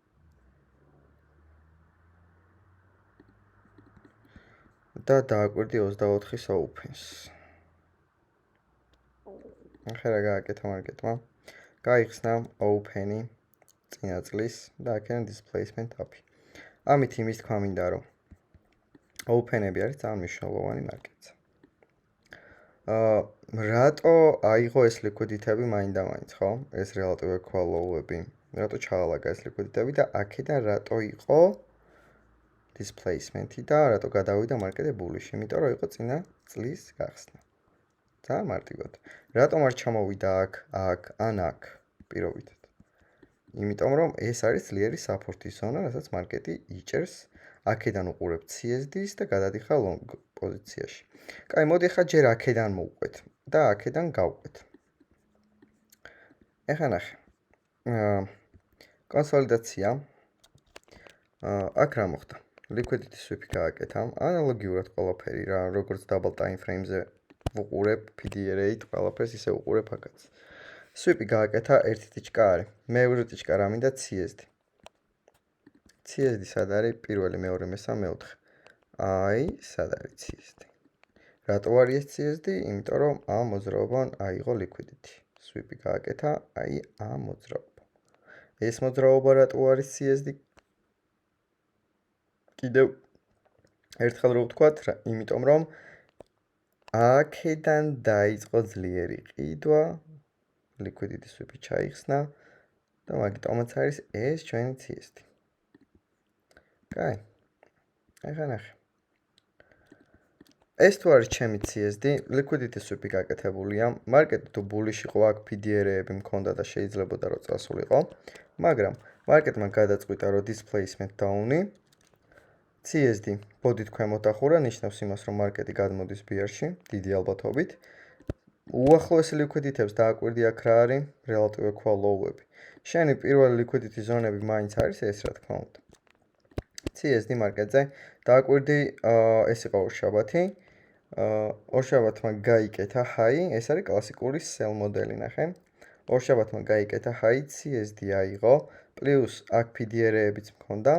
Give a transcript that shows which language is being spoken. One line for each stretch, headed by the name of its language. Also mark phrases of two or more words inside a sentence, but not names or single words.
Georgian: და დააკვირდი 24-ის open-ს. ახლა რა გააკეთა მარკეტმა? გაიხსნა open-ი წინა წლის და აქედან
English: displacement up-
Georgian: ი. ამით იმის თქვა მინდა, რომ open-ები არის ძალიან მნიშვნელოვანი მარკეტზე. რატო აიღო ეს liquidity-ები მაინდა-მაინც, ხო? ეს
English: relative equal-
Georgian: ები. რატო ჩაალაგა ეს liquidity-ები და აქედან რატო იყო displacement-ი და რატო გადავიდა მარკეტი bullish? იმიტომ რომ იყო წინა წლის გახსნა. ძალიან მარტივად. რატომ არ ჩამოვიდა აქ ან აქ პირობითად? იმიტომ რომ ეს არის ძლიერი support-ის ზონა, რასაც მარკეტი იჭერს. აქედან უყურებ CSD-ს და გადადიხარ long პოზიციაში. კაი, მოდი ახლა ჯერ აქედან მოვყვეთ და აქედან გავყვეთ. ეხლა ნახე. კონსოლიდაცია. აქ რა მოხდა?
English: liquidity sweep-
Georgian: ი გააკეთა. ანალოგიურად ყველაფერი რა, როგორც
English: double time frame-
Georgian: ზე უყურებ PD-rate, ყველაფერს ისე უყურებ აქაც. Sweep-ი გააკეთა ერთი ტიჩკა არის. მეორე ტიჩკა რა მინდა CSD. CSD სად არის? პირველი, მეორე, მესამე, მეოთხე. აი, სად არის CSD? რატო არის ეს CSD? იმიტომ რომ ამ მოძრაობამ აიღო liquidity. Sweep-ი გააკეთა, აი ამ მოძრაობამ. ეს მოძრაობა რატო არის CSD? კიდევ ერთხელ რო ვთქვათ, იმიტომ რომ აქედან დაიწყო ძლიერი ყიდვა,
English: liquidity sweep-
Georgian: ი ჩაიხსნა და მაგიტომაც არის ეს ჩვენი CSD. კაი. ახლა ნახე. ეს თუ არის ჩემი CSD,
English: liquidity sweep-
Georgian: ი გაკეთებულია, მარკეტი თუ ბულიში იყო, აქ PDR-ები მქონდა და შეიძლებოდა რომ წასულიყო, მაგრამ მარკეტმა გადაწყვიტა რომ
English: displacement down-
Georgian: ი, CSD ბოდით ქვემოთ ახურა, ნიშნავს იმას რომ მარკეტი გადმოდის ბიარში, დიდი ალბათობით. უახლოესი liquidity-ებს დააკვირდი აქ რა არის,
English: relative equal low-
Georgian: ები. შენი პირველი
English: liquidity zone-
Georgian: ები მაინც არის ეს რა თქმა უნდა. CSD მარკეტზე დააკვირდი, ეს იყო ორშაბათი. ორშაბათმა გაიკეთა high, ეს არის კლასიკური sell მოდელი, ნახე. ორშაბათმა გაიკეთა high, CSD აიღო, პლუს აქ PDR-ებიც მქონდა.